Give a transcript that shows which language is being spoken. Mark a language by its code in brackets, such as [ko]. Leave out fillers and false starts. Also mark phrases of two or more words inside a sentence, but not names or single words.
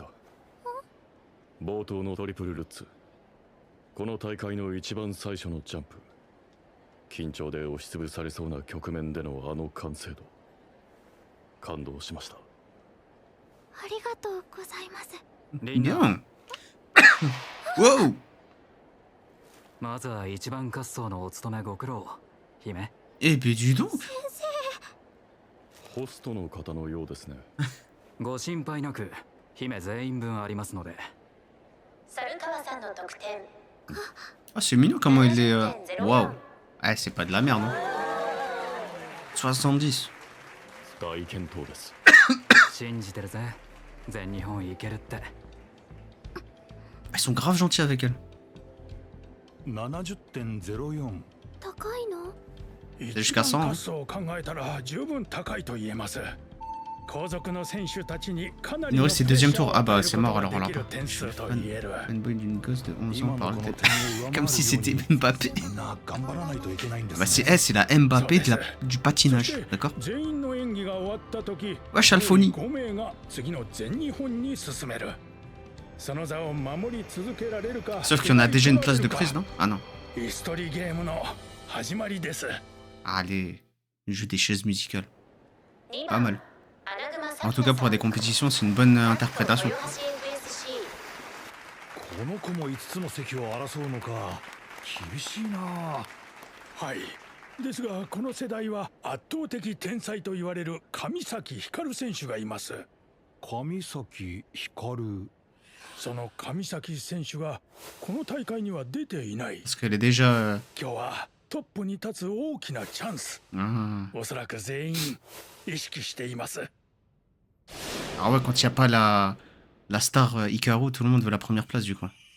[ja] 冒頭のトリプルルッツ、この大会の一番最初のジャンプ、緊張で押しつぶされそうな局面でのあの完成度、感動しました。ありがとうございます。 [fr] Bien. Wow. [ja] まずは一番滑走のお務めご苦労姫。 [fr] Eh ben dis donc. [ja] ホストの方のようですね。ご心配なく姫全員分ありますので。猿川さんの得点 [fr] Ah, c'est mignon comment il est. Waouh. Ah, c'est pas de la merde, hein. [ja] 70. 大健闘です。信じてるぜ。全日本行けるって。 [fr] Ils sont grave gentils avec elle. [ja] 70.04。高いの？ [fr] jusqu'à 100, [ja] 滑走を考えたら十分高いと言えます。後続の選手たちにかなり [fr] Il [ja] の [fr] reste [ja] プレッシ [fr] deuxième [ja] ャー [fr] tour. [ja] を [fr] Ah [ja] 与え [fr] bah [ja] る [fr] c'est [ja] こと [fr] mort [ja] が [fr] alors [ja] で [fr] là [ja] きる [fr] pas. [ja] 点 [fr] Je suis [ja] 数と言える。 [fr] fanboy d'une gosse de 11 ans [ja] 今の [fr] par [ja] こ [fr] la [ja] の [fr] tête. [ja] 点を上回るように [fr] Comme si c'était Mbappé. [ja] みんな頑張らないといけないんです [fr] Bah [ja] ね。 [fr] c'est c'est la Mbappé du patinage, d'accord? [ja] 全員の演技が終わった時、 [fr] Wesh Alphony. [ja] 5名が次の全日本に進める。その座を守り続けられるか。 [fr] Sauf qu'il y en a déjà une place de prise, non? Ah non. [ja] ヒストリーゲームの始まりです。 [fr] Allez, le jeu des chaises musicales. [ja] 2 [fr] Pas [ja] 番 [fr] mal. [ja] 穴熊 [fr] En tout cas pour des compétitions, c'est une bonne interprétation. [ja] 豊橋 FSC この子も5つの席を争うのか。厳しいな。はい。ですがこの世代は圧倒的天才と言われる上崎光選手がいます。上崎光。その上崎選手がこの大会には出ていない。 [fr] Parce qu'elle est déjà. [ja] 今日はトップに立つ大きなチャンス。 [fr] Ah. [ja] おそらく全員意識しています。 [fr] Ah ouais, quand il n'y a pas la star Hikaru, tout le monde veut la première place du coup.